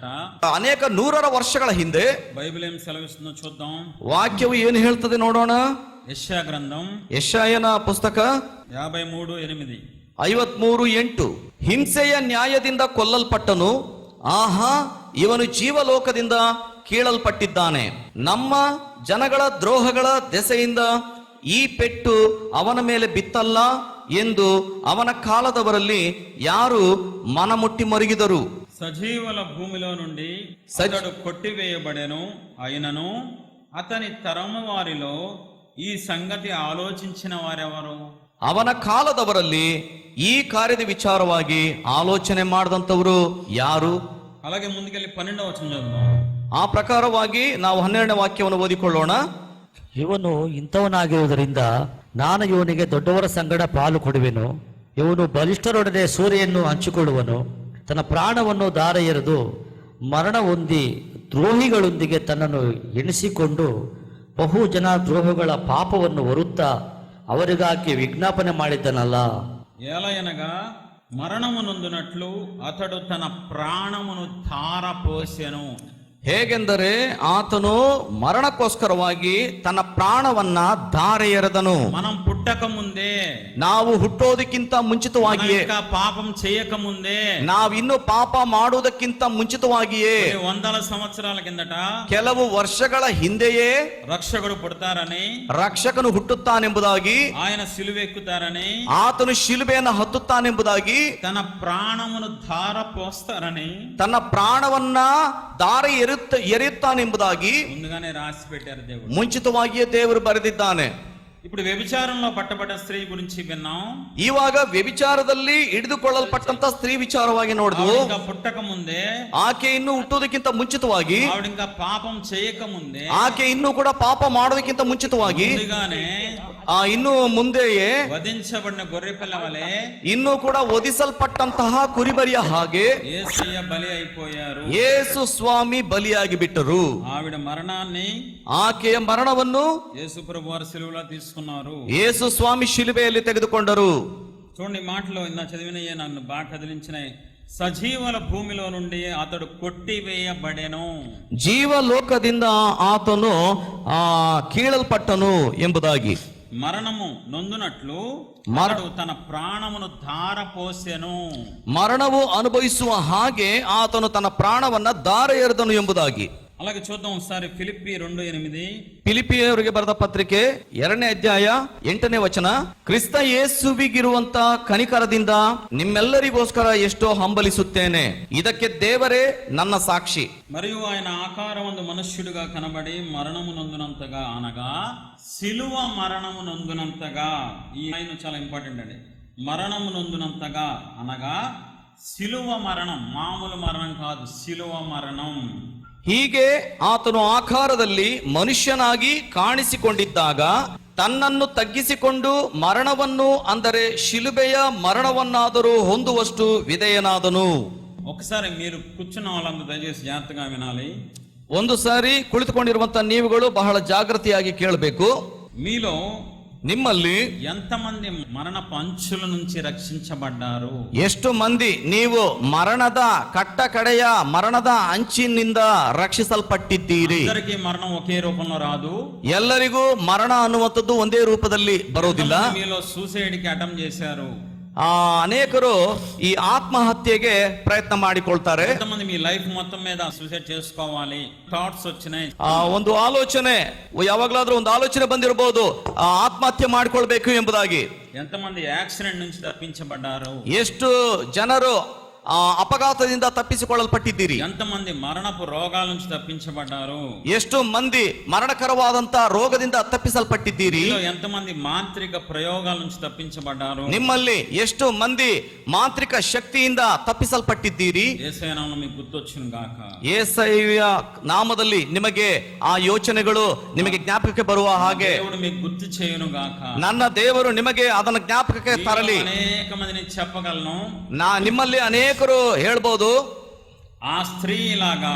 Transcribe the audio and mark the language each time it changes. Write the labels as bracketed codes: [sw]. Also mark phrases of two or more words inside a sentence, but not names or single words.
[kn] ಅನೇಕ 100 ವರ್ಷಗಳ ಹಿಂದೆ [te] బైబిల్ ఏం సెలవిస్తుందో చూద్దాం. [kn] ವಾಕ್ಯವು ಏನು ಹೇಳ್ತದೆ ನೋಡೋಣ. ಯೆಶಯಾ ಗ್ರಂಥం ಯೆಶಾಯನ ಪುಸ್ತಕ 53:8. 53:8. ಹಿಂಸೆಯ ನ್ಯಾಯದಿಂದ ಕೊಲ್ಲಲ್ಪಟ್ಟನು, ಆಹಾ ಇವನು ಜೀವಲೋಕದಿಂದ ಕೀಳಲ್ಪಟ್ಟಿದ್ದಾನೆ. ನಮ್ಮ ಜನಗಳ ದ್ರೋಹಗಳ ದೆಸೆಯಿಂದ ಈ ಪೆಟ್ಟು ಅವನ ಮೇಲೆ ಬಿತ್ತಲ್ಲ ಎಂದು ಅವನ ಕಾಲದವರಲ್ಲಿ ಯಾರು ಮನಮುಟ್ಟಿ ಮರುಗಿದರು. [te] సజీవుల భూమిలో నుండి అతడు కొట్టివేయబడెను, అయినను అతని తరము వారిలో ఈ సంగతి ఆలోచించిన వారెవరు? [kn] ಅವನ ಕಾಲದವರಲ್ಲಿ ಈ ಕಾರ್ಯದ ವಿಚಾರವಾಗಿ ಆಲೋಚನೆ ಮಾಡಿದಂಥವರು ಯಾರು? [te] అలాగే ముందుకెళ్ళి 12వ వచనం చదువుదాం. [kn] ಆ ಪ್ರಕಾರವಾಗಿ ನಾವು 12ನೇ ವಾಕ್ಯವನ್ನು ಓದಿಕೊಳ್ಳೋಣ. ಇವನು ಇಂಥವನಾಗಿರುವುದರಿಂದ ನಾನು ಇವನಿಗೆ ದೊಡ್ಡವರ ಸಂಗಡ ಪಾಲು ಕೊಡುವೆನು. ಇವನು ಬಲಿಷ್ಠರೊಡನೆ ಸೂರೆಯನ್ನು ಹಂಚಿಕೊಳ್ಳುವನು. ತನ್ನ ಪ್ರಾಣವನ್ನು ದಾರ ಎರೆದು ಮರಣ ಹೊಂದಿ ದ್ರೋಹಿಗಳೊಂದಿಗೆ ತನ್ನನ್ನು ಎಣಿಸಿಕೊಂಡು ಬಹು ಜನ ದ್ರೋಹಿಗಳ ಪಾಪವನ್ನು ಹೊರುತ್ತಾ ಅವರಿಗಾಗಿ ವಿಜ್ಞಾಪನೆ ಮಾಡಿದ್ದನಲ್ಲ. [te] ఏలయనగా మరణమునందునట్లు అతడు తన ప్రాణమును ధారపోసెను. [kn] ಹೇಗೆಂದರೆ ಆತನು ಮರಣಕ್ಕೋಸ್ಕರವಾಗಿ ತನ್ನ ಪ್ರಾಣವನ್ನ ಧಾರೆ ಎರೆದನು. [te] మనం పుట్టక ముందే, [kn] ನಾವು ಹುಟ್ಟೋದಕ್ಕಿಂತ ಮುಂಚಿತವಾಗಿಯೇ, [te] ఇంకా పాపం చేయక ముందే, [kn] ನಾವಿನ್ನು ಪಾಪ ಮಾಡುವುದಕ್ಕಿಂತ ಮುಂಚಿತವಾಗಿಯೇ, [te] కొన్ని వందల సంవత్సరాల కిందట [kn] ಕೆಲವು ವರ್ಷಗಳ ಹಿಂದೆಯೇ [te] రక్షకుడు పుడతారని, [kn] ರಕ್ಷಕನು ಹುಟ್ಟುತ್ತಾನೆಂಬುದಾಗಿ, [te] ఆయన సిలువెక్కుతారని, [kn] ಆತನು ಶಿಲುಬೆಯನ್ನು ಹತ್ತುತ್ತಾನೆಂಬುದಾಗಿ, [te] తన ప్రాణమును ధార పోస్తారని [kn] ತನ್ನ ಪ್ರಾಣವನ್ನ ದಾರಿ ಎರೆಯುತ್ತಾನೆಂಬುದಾಗಿ [te] ముందుగానే రాసి పెట్టారు దేవుడు. [kn] ಮುಂಚಿತವಾಗಿಯೇ ದೇವರು ಬರೆದಿದ್ದಾನೆ. [te] ఇప్పుడు వ్యభిచారంలో పట్టబడ్డ స్త్రీ గురించి విన్నాం. [kn] ಇವಾಗ ವ್ಯಭಿಚಾರದಲ್ಲಿ ಹಿಡಿದುಕೊಳ್ಳಲ್ಪಟ್ಟಂತ ಸ್ತ್ರೀ ವಿಚಾರವಾಗಿ ನೋಡಿದ್ವು. [te] ఆవిడ ఇంకా పుట్టక ముందే, [kn] ಆಕೆ ಇನ್ನು ಹುಟ್ಟೋದಕ್ಕಿಂತ ಮುಂಚಿತವಾಗಿ, [te] ఆవిడ ఇంకా పాపం చేయక ముందే, [kn] ಆಕೆ ಇನ್ನೂ ಕೂಡ ಪಾಪ ಮಾಡೋದಕ್ಕಿಂತ ಮುಂಚಿತವಾಗಿ, [te] ముందుగానే [kn] ಇನ್ನು ಮುಂದೆಯೇ [te] వధించబడిన గొర్రె పిల్ల వలె [kn] ಇನ್ನೂ ಕೂಡ ವಧಿಸಲ್ಪಟ್ಟಂತಹ ಕುರಿಬರಿಯ ಹಾಗೆ [te] యేసయ్య బలి అయిపోయారు. [kn] ಯೇಸು ಸ್ವಾಮಿ ಬಲಿಯಾಗಿ ಬಿಟ್ಟರು. [te] ఆవిడ మరణాన్ని [kn] ಆಕೆಯ ಮರಣವನ್ನು [te] యేసు ప్రభు వారి సిలువలో తీసుకున్నారు. [kn] ಯೇಸು ಸ್ವಾಮಿ ಶಿಲುಬೆಯಲ್ಲಿ ತೆಗೆದುಕೊಂಡರು. [te] చూడండి, మాటలో ఇందా చదివినయే నన్ను బాగా కదిలించినాయి. సజీవుల భూమిలో నుండి అతడు కొట్టివేయబడెను. [kn] ಜೀವಲೋಕದಿಂದ ಆತನು ಕೀಳಲ್ಪಟ್ಟನು ಎಂಬುದಾಗಿ, [te] మరణము నొందునట్లు అతడు తన ప్రాణమును ధార పోసెను. [kn] ಮರಣವು ಅನುಭವಿಸುವ ಹಾಗೆ ಆತನು ತನ್ನ ಪ್ರಾಣವನ್ನ ದಾರೆ ಎರೆದನು ಎಂಬುದಾಗಿ. [te] అలాగే చూద్దాం ఒకసారి ఫిలిప్పి 2:8. [kn] ಫಿಲಿಪಿಯವರಿಗೆ ಬರೆದ ಪತ್ರಿಕೆ 2ನೇ ಅಧ್ಯಾಯ 8ನೇ ವಚನ. ಕ್ರಿಸ್ತ ಯೇಸುವಿಗಿರುವಂತ ಕನಿಕರದಿಂದ ನಿಮ್ಮೆಲ್ಲರಿಗೋಸ್ಕರ ಎಷ್ಟೋ ಹಂಬಲಿಸುತ್ತೇನೆ, ಇದಕ್ಕೆ ದೇವರೇ ನನ್ನ ಸಾಕ್ಷಿ. [te] మరియు ఆయన ఆకారమందు మనుష్యుడిగా కనబడి మరణము నొందునంతగా, అనగా సిలువ మరణము నొందునంతగా. ఈ ఆయన చాలా ఇంపార్టెంట్ అండి. మరణము నొందునంతగా అనగా సిలువ మరణం, మామూలు మరణం కాదు, సిలువ మరణం. [kn] ಹೀಗೆ ಆತನು ಆಕಾರದಲ್ಲಿ ಮನುಷ್ಯನಾಗಿ ಕಾಣಿಸಿಕೊಂಡಿದ್ದಾಗ ತನ್ನನ್ನು ತಗ್ಗಿಸಿಕೊಂಡು ಮರಣವನ್ನು, ಅಂದರೆ ಶಿಲುಬೆಯ ಮರಣವನ್ನಾದರೂ ಹೊಂದುವಷ್ಟು ವಿಧೇಯನಾದನು. [te] ఒకసారి మీరు కూర్చున్న వాళ్ళందరూ దయచేసి జాగ్రత్తగా వినాలి. [kn] ಒಂದು ಸಾರಿ ಕುಳಿತುಕೊಂಡಿರುವಂತ ನೀವುಗಳು ಬಹಳ ಜಾಗೃತಿಯಾಗಿ ಕೇಳಬೇಕು. [te] మీలో [kn] ನಿಮ್ಮಲ್ಲಿ [te] ఎంతమంది మరణపు అంచుల నుంచి రక్షించబడ్డారు? [kn] ಎಷ್ಟು ಮಂದಿ ನೀವು ಮರಣದ ಕಟ್ಟ ಕಡೆಯ ಮರಣದ ಅಂಚಿನಿಂದ ರಕ್ಷಿಸಲ್ಪಟ್ಟಿದ್ದೀರಿ? [te] అందరికీ మరణం ఒకే రూపంలో రాదు. [kn] ಎಲ್ಲರಿಗೂ ಮರಣ ಅನ್ನುವಂಥದ್ದು ಒಂದೇ ರೂಪದಲ್ಲಿ ಬರೋದಿಲ್ಲ. [te] ఎంతమంది మీలో సూసైడ్ కి అటెంప్ట్ చేశారు? [kn] ಅನೇಕರು ಈ ಆತ್ಮಹತ್ಯೆಗೆ ಪ್ರಯತ್ನ ಮಾಡಿಕೊಳ್ತಾರೆ. [te] ఎంతమంది మీ లైఫ్ మొత్తం మీద సూసైడ్ చేసుకోవాలి థాట్స్ వచ్చినాయి? [kn] ಒಂದು ಆಲೋಚನೆ, ಯಾವಾಗ್ಲಾದ್ರೂ ಒಂದು ಆಲೋಚನೆ ಬಂದಿರಬಹುದು, ಆತ್ಮಹತ್ಯೆ ಮಾಡಿಕೊಳ್ಬೇಕು ಎಂಬುದಾಗಿ. [te] ఎంతమంది యాక్సిడెంట్ నుంచి తప్పించబడ్డారు? [kn] ಎಷ್ಟು ಜನರು ಅಪಘಾತದಿಂದ ತಪ್ಪಿಸಿಕೊಳ್ಳಲ್ಪಟ್ಟಿದ್ದೀರಿ? [te] ఎంతమంది మరణపు రోగాల నుంచి తప్పించబడ్డారు? [kn] ಎಷ್ಟು ಮಂದಿ ಮರಣಕರವಾದಂತ ರೋಗದಿಂದ ತಪ್ಪಿಸಲ್ಪಟ್ಟಿದ್ದೀರಿ? [te] ఎంతమంది మాంత్రిక ప్రయోగాల నుంచి తప్పించబడ్డారు? [kn] ನಿಮ್ಮಲ್ಲಿ ಎಷ್ಟು ಮಂದಿ ಮಾಂತ್ರಿಕ ಶಕ್ತಿಯಿಂದ ತಪ್ಪಿಸಲ್ಪಟ್ಟಿದ್ದೀರಿ? [te] యేసయ్య నామములో మీకు గుర్తొచ్చును గాక. [kn] ಯೇಸಯ್ಯ ನಾಮದಲ್ಲಿ ನಿಮಗೆ ಆ ಯೋಚನೆಗಳು ನಿಮಗೆ ಜ್ಞಾಪಕಕ್ಕೆ ಬರುವ ಹಾಗೆ [te] దేవుడు మీకు గుర్తు చేయును గాక. [kn] ನನ್ನ ದೇವರು ನಿಮಗೆ ಅದನ್ನು ಜ್ಞಾಪಕಕ್ಕೆ ತರಲಿ. [te] అనేక మందిని చెప్పగలను, [kn] ನಿಮ್ಮಲ್ಲಿ ಅನೇಕರು ಹೇಳ್ಬೋದು, [te] ఆ స్త్రీ లాగా,